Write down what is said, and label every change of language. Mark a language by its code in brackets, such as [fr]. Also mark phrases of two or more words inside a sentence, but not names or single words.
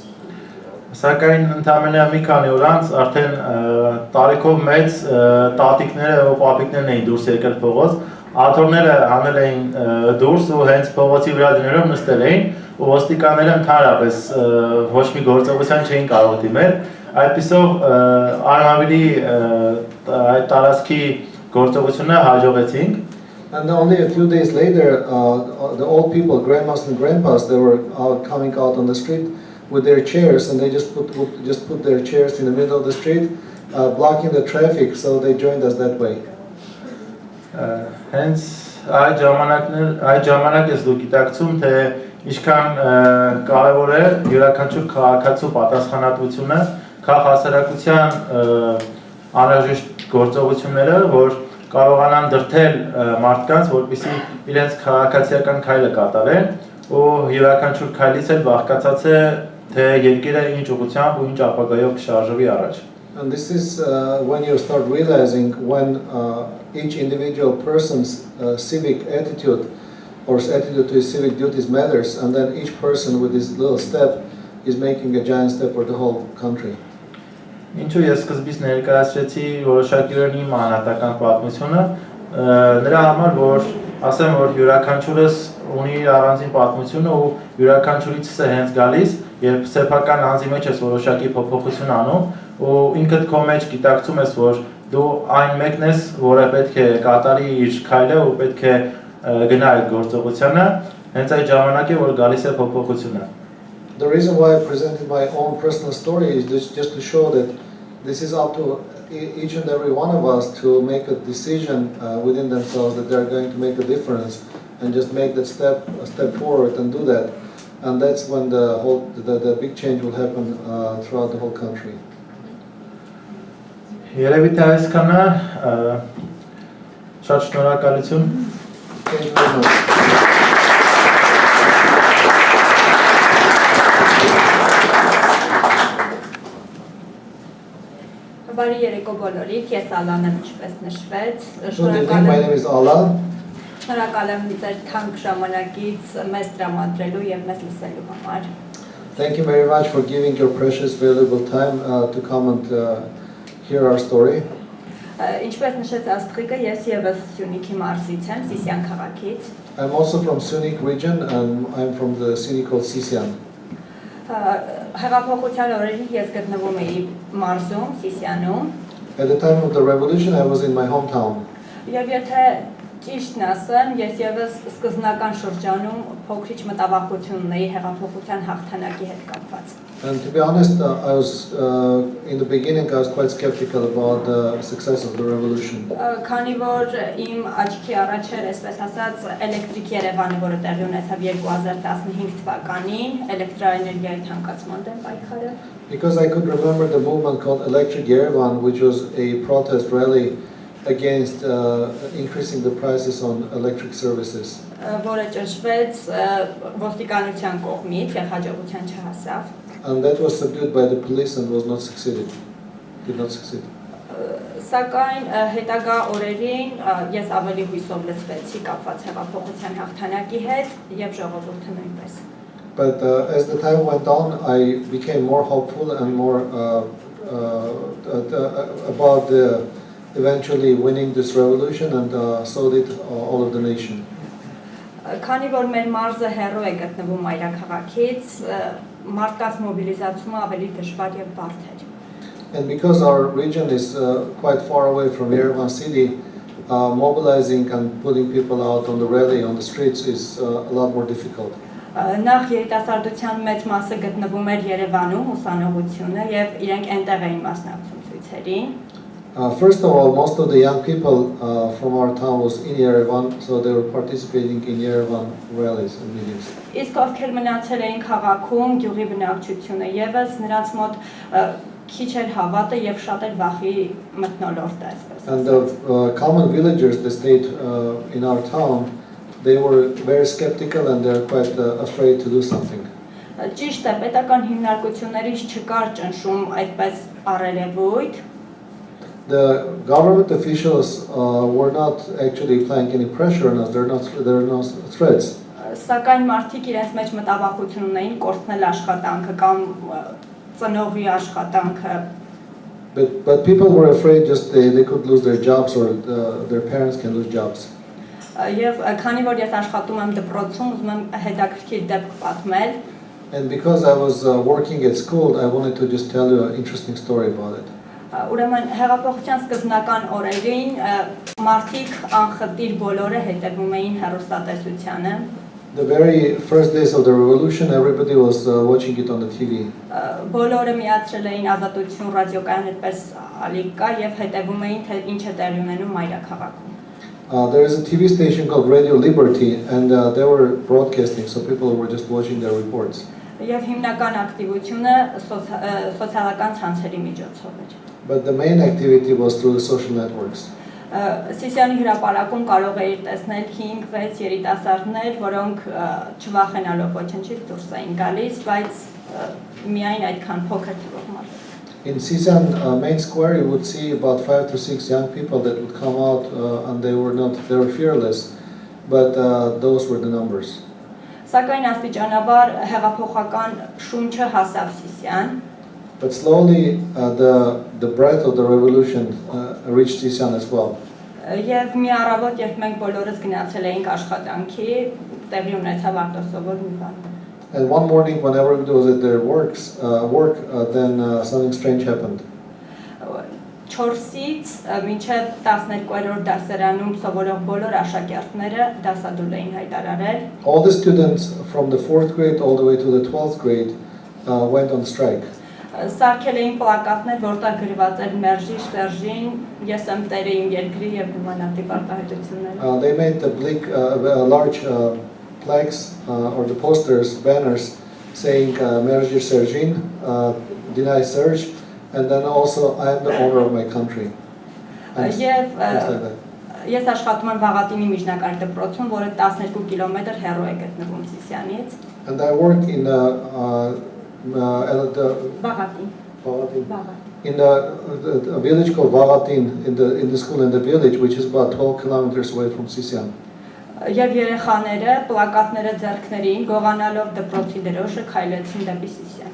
[hy] Սակայն ընդամենը մի քանի օր անց արդեն տարիքով մեծ տատիկները ու պապիկներն էին դուրս եկել փողոց, աթոռները հանել էին դուրս ու հենց փողոցի վրա դներով նստել էին, ու ոստիկանները ընդհանրապես ոչ մի գործողության չէին կարող դիմել, այդպիսով Արմավիրի այդ տարածքի գործողությունը հաջողեցինք։ [en] And only a few days later, the old people, grandmas and grandpas, they were coming out on the street with their chairs, and they just put their chairs in the middle of the street, blocking the traffic, so they joined us that way. [hy] Hence այդ ժամանակ ես դուք գիտակցում, թե ինչքան կարևոր է յուրաքանչյուր քաղաքացու պատասխանատվությունը, քաղաքացիական անհրաժեշտ գործողությունները, որ կարողանան դրդել մարդկանց, որպեսզի իրենց քաղաքացիական քայլը կատարեն, ու յուրաքանչյուր քայլից էլ բաղկացած է, թե երկիրը ինչ ուղղությամբ ու ինչ ապագայով կշարժվի առաջ։ [en] And this is when you start realizing when each individual person's civic attitude or attitude to his civic duties matters, and then each person with his little step is making a giant step for the whole country. [hy] Ինչու ես սկզբից ներկայացրեցի որոշակիորեն իմ անհատական պատմությունը, նրա համար, որ ասեմ, որ յուրաքանչյուրս ունի իր առանձին պատմությունը ու յուրաքանչյուրից է հենց գալիս, երբ սեփական անձի մեջ ես որոշակի փոփոխություն անում, ու ինքդ քո մեջ գիտակցում ես, որ դու այն մեկն ես, որը պետք է կատարի իր քայլը ու պետք է գնա այդ գործողությանը, հենց այդ ժամանակ է, որ գալիս է փոփոխությունը։ [en] The reason why I presented my own personal story is just to show that this is up to each and every one of us to make a decision within themselves that they're going to make a difference and just make that step forward and do that. And that's when the big change will happen throughout the whole country. [hy] Երևի թե այսքանը, շատ շնորհակալություն։ [en] Thank you very much. [hy] Բարի երեկո բոլորիդ, ես Ալան եմ, ինչպես նշվեց։ [en] Good evening, my name is Alla. [hy] Շնորհակալ եմ ձեր թանկ ժամանակից մեզ տրամադրելու եւ մեզ լսելու համար։ [en] Thank you very much for giving your precious, valuable time to come and hear our story. [hy] Ինչպես նշեց Աստղիկը, ես եւս Սյունիքի մարզից եմ, Սիսիան քաղաքից։ [en] I'm also from Sunik region, and I'm from the city called Sisian. [hy] Հեղափոխության օրերին ես գտնվում էի մարզում, Սիսիանում։ [en] At the time of the revolution, I was in my hometown. [hy] Եվ եթե ճիշտն ասեմ, ես եւս սկզբնական շրջանում փոքրիչ մտավախություն ունեի հեղափոխության հաղթանակի հետ կապված։ [en] And to be honest, I was in the beginning I was quite skeptical about the success of the revolution. [hy] Քանի որ իմ աչքի առաջ էր, այսպես ասած, էլեկտրիկ Երևանը, որը տեղի ունեցավ 2015 թվականին, էլեկտրաէներգիայի թանկացման դեմ պայքարը։ [en] Because I could remember the movement called Electric Yerevan, which was a protest rally against increasing the prices on electric services. [hy] Որը ճնշվեց ոստիկանության կողմից եւ հաջողության չհասավ։ [en] And that was subdued by the police and did not succeed. [hy] Սակայն հետագա օրերին ես ավելի հույսով լցվեցի կապված հեղափոխության հաղթանակի հետ եւ ժողովուրդը նույնպես։ [en] But as the time went on, I became more hopeful and more about eventually winning this revolution, and so did all of the nation. [hy] Քանի որ մեր մարզը հեռու է գտնվում մայրաքաղաքից, մարդկանց մոբիլիզացումը ավելի դժվար եւ բարդ էր։ [en] And because our region is quite far away from Yerevan city, mobilizing and putting people out on the rally, on the streets is a lot more difficult. [hy] Նախ երիտասարդության մեծ մասը գտնվում էր Երևանում ուսանողությունը եւ իրենք այնտեղ էին մասնակցում ցույցերին։ [en] First of all, most of the young people from our town was in Yerevan, so they were participating in Yerevan rallies and meetings. [hy] Իսկ ովքեր մնացել էին քաղաքում, գյուղի բնակչությունը եւս նրանց մոտ քիչ էր հավատը եւ շատ էր վախի մթնոլորտը, այսպես ասած։ [en] And the common villagers that stayed in our town, they were very skeptical and they're quite afraid to do something. [hy] Ճիշտ է, պետական հիմնարկություններից չկար ճնշում այդպես առերևույթ։ [en] The government officials were not actually applying any pressure on us. There are no threats. [hy] Սակայն մարդիկ իրենց մեջ մտավախություն ունեին կորցնել աշխատանքը կամ ծնողի աշխատանքը։ [en] But people were afraid just they could lose their jobs or their parents can lose jobs. [hy] Եվ քանի որ ես աշխատում եմ դպրոցում, ուզում եմ հետաքրքիր դեպք պատմել։ [en] And because I was working at school, I wanted to just tell you an interesting story about it. [hy] Ուրեմն հեղափոխության սկզբնական օրերին մարդիկ անխտիր բոլորը հետևում էին հեռուստատեսությանը։ [en] The very first days of the revolution, everybody was watching it on the TV. [hy] Բոլորը միացրել էին ազատություն ռադիոկայան այդպես ալիկա եւ հետևում էին թե ինչ է տեղի ունենում մայրաքաղաքում։ [en] There is a TV station called Radio Liberty, and they were broadcasting, so people were just watching their reports. [hy] Եվ հիմնական ակտիվությունը սոցիալական ցանցերի միջոցով էր։ [en] But the main activity was through the social networks. [hy] Սիսիանի հրապարակում կարող էիր տեսնել 5-6 երիտասարդներ, որոնք չվախենալով ոչնչից դուրս էին գալիս, բայց միայն այդքան փոքր թվով մարդ։ [en] In Sisan main square, you would see about 5 to 6 young people that would come out, and they were fearless, but those were the numbers. [hy] Սակայն աստիճանաբար հեղափոխական շունչը հասավ Սիսիան։ [en] But slowly, the breath of the revolution reached Sisan as well. [hy] Եվ մի առավոտ, երբ մենք բոլորս գնացել էինք աշխատանքի, տեղի ունեցավ արտասովոր մի բան։ [en] And one morning, when everybody was at their work, then something strange happened. [hy] 4-ից մինչև 12-րդ դասարանում սովորող բոլոր աշակերտները դասադուլ էին հայտարարել։ [en] All the students from the 4th grade all the way to the 12th grade went on strike. [hy] Սարքել էին պլակատներ, որտեղ գրված էր «Մերժիր Սերժին, ես եմ տերը իմ երկրի եւ նմանատիպ արտահայտություններ»։ [en] They made the large plaques or the posters, banners saying [hy] "Մերժիր Սերժին," [en] deny Serge, and then also "I am the owner of my country." [hy] Ես աշխատում եմ Վաղատինի միջնակարգ դպրոցում, որը 12 կիլոմետր հեռու է գտնվում Սիսիանից։ [en] And I worked in a village called Vagatin, in the school in the village, which is about 12 kilometers away from Sisian. [hy] Եվ երեխաները պլակատները ձեռքներին գողանալով դպրոցի դրոշը քայլեցին դեպի Սիսիան։